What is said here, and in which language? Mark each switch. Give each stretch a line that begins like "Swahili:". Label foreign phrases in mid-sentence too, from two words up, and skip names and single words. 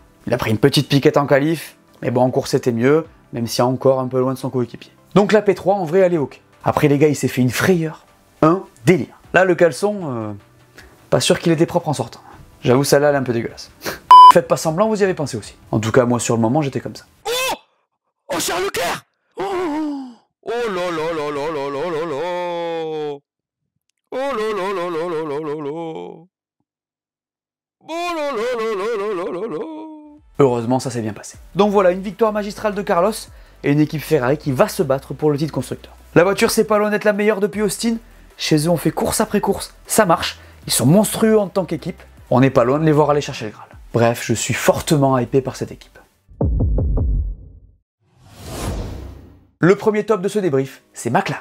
French: Il a pris une petite piquette en qualif, mais bon, en course c'était mieux, même si encore un peu loin de son coéquipier. Donc la P3, en vrai, elle est ok. Après les gars, il s'est fait une frayeur, un délire. Là, le caleçon, pas sûr qu'il était propre en sortant. J'avoue, celle-là, elle est un peu dégueulasse. Faites pas semblant, vous y avez pensé aussi. En tout cas, moi, sur le moment, j'étais comme ça. Oh! Oh, Charles Leclerc! Oh! Oh là là là là là là là là! Oh là là là là là là là là! Oh là là là là là là là là! Heureusement, ça s'est bien passé. Donc voilà, une victoire magistrale de Carlos et une équipe Ferrari qui va se battre pour le titre constructeur. La voiture, c'est pas loin d'être la meilleure depuis Austin. Chez eux, on fait course après course. Ça marche. Ils sont monstrueux en tant qu'équipe. On n'est pas loin de les voir aller chercher le Graal. Bref, je suis fortement hypé par cette équipe. Le premier top de ce débrief, c'est McLaren.